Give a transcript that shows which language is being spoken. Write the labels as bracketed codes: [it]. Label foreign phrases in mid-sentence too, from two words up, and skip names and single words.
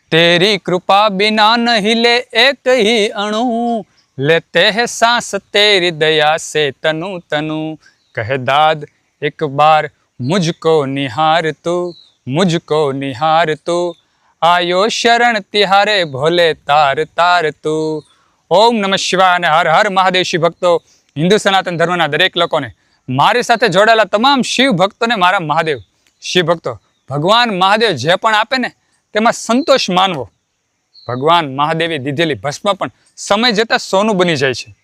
[hi] तेरी कृपा बिना न हिले एक ही अणु, लेते हैं सांस तेरी दया से तनु तनु। कह दाद एक बार मुझको निहार तू, मुझको निहार तू, आयो शरण तिहारे भोले तार तार तू। [sa] ओम नमः शिवाय [gu] અને હર હર મહાદેવ શિવ ભક્તો, હિન્દુ સનાતન ધર્મના દરેક લોકોને, મારી સાથે જોડાયેલા તમામ શિવ ભક્તોને મારા મહાદેવ. શિવ ભક્તો, ભગવાન મહાદેવ જે પણ આપે ને તેમાં સંતોષ માનવો. ભગવાન મહાદેવે દીધેલી ભસ્મ પણ સમય જતાં સોનું બની જાય છે.